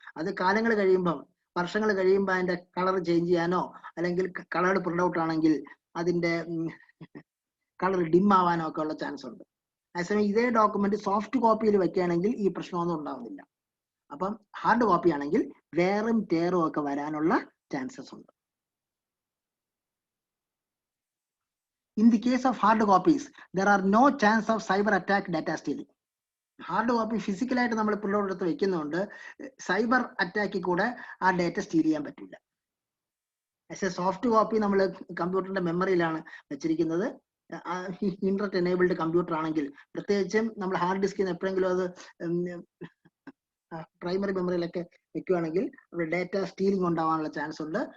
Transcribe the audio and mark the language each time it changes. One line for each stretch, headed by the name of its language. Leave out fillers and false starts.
Malayalam: അത് കാലങ്ങൾ കഴിയുമ്പം, വർഷങ്ങൾ കഴിയുമ്പോൾ അതിന്റെ കളർ ചേഞ്ച് ചെയ്യാനോ അല്ലെങ്കിൽ കളർഡ് പ്രിന്റ് ഔട്ട് ആണെങ്കിൽ അതിന്റെ കളർ ഡിം ആവാനോ ഒക്കെ ഉള്ള ചാൻസ് ഉണ്ട്. അതേസമയം ഇതേ ഡോക്യുമെന്റ് സോഫ്റ്റ് കോപ്പിയിൽ വെക്കുകയാണെങ്കിൽ ഈ പ്രശ്നമൊന്നും ഉണ്ടാവുന്നില്ല. അപ്പം ഹാർഡ് കോപ്പി ആണെങ്കിൽ വേറും ടേറും ഒക്കെ വരാനുള്ള ചാൻസസ് ഉണ്ട്.
English: In the case of hard copies, there are no chance of cyber attack data stealing.
Malayalam: Hard copy ഫിസിക്കലായിട്ട് നമ്മൾ പ്രിന്റ് ഔട്ട് എടുത്ത് വെക്കുന്നതുകൊണ്ട് സൈബർ അറ്റാക്കിൽ കൂടെ ആ ഡേറ്റ സ്റ്റീൽ ചെയ്യാൻ പറ്റില്ല. പക്ഷേ സോഫ്റ്റ് കോപ്പി നമ്മൾ കമ്പ്യൂട്ടറിന്റെ മെമ്മറിയിലാണ് വെച്ചിരിക്കുന്നത്. ഇന്റർനെറ്റ് എനേബിൾഡ് കമ്പ്യൂട്ടർ ആണെങ്കിൽ, പ്രത്യേകിച്ചും നമ്മൾ ഹാർഡ് ഡിസ്കിൽ നിന്ന് എപ്പോഴെങ്കിലും അത് പ്രൈമറി മെമ്മറിയിലൊക്കെ വെക്കുകയാണെങ്കിൽ അവിടെ ഡേറ്റ സ്റ്റീലിംഗ് ഉണ്ടാവാനുള്ള ചാൻസ് ഉണ്ട്.